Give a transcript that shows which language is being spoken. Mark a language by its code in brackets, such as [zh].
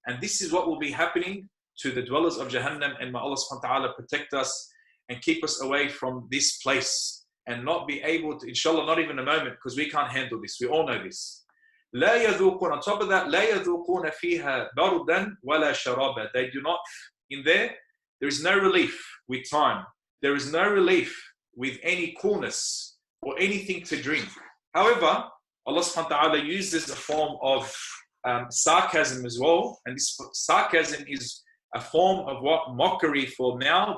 [en] And this is what will be happening to the dwellers of Jahannam, and may Allah subhanahu wa ta'ala protect us and keep us away from this place and not be able to, inshallah, not even a moment, because we can't handle this. We all know this. [ar] لا يذوقون, on top of that, لا يذوقون فيها بردا ولا شرابا. [en] They do not, in there is no relief with time. There is no relief with any coolness or anything to drink. However, Allah subhanahu wa ta'ala uses a form of sarcasm as well. And this sarcasm is a form of what? Mockery for now.